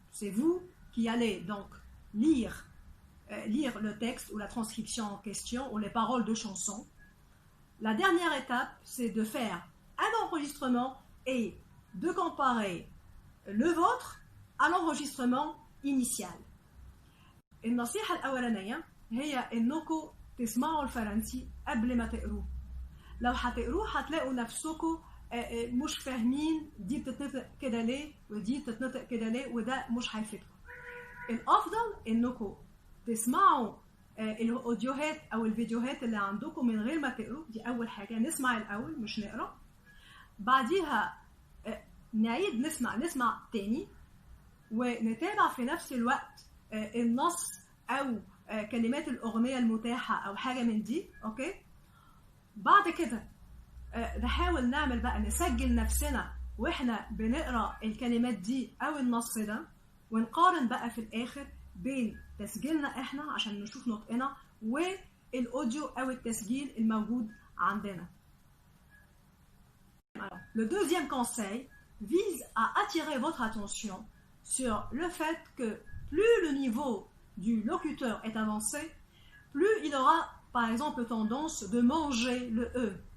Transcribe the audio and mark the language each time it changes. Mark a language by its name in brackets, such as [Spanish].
[French] C'est vous qui allez donc lire le texte ou la transcription en question ou les paroles de chanson. La dernière étape, c'est de faire un enregistrement et de comparer le vôtre à l'enregistrement initial. [Arabic] النصيحة الأولانية هي إنكم تسمعوا الفرنسي قبل ما تقروه. لو هتقروه هتلاقوا نفسكم مش فاهمين دي بتتنطق كده ليه ودي بتتنطق كده ليه وده مش هيفيدكم. الأفضل إنكم تسمعوا الأوديوهات أو الفيديوهات اللي عندكم من غير ما تقروا. دي أول حاجة، نسمع الأول مش نقرأ. بعديها نعيد نسمع تاني ونتابع في نفس الوقت النص أو كلمات الأغنية المتاحة أو حاجة من دي. أوكي. بعد كده نحاول نعمل بقى نسجل نفسنا وإحنا بنقرأ الكلمات دي أو النص ده ونقارن بقى في الآخر بين تسجيلنا إحنا عشان نشوف نطقنا والأوديو أو التسجيل الموجود عندنا. [French] Alors, le deuxième conseil vise à attirer votre attention sur le fait que plus le niveau du locuteur est avancé, plus il aura par exemple tendance de manger le E.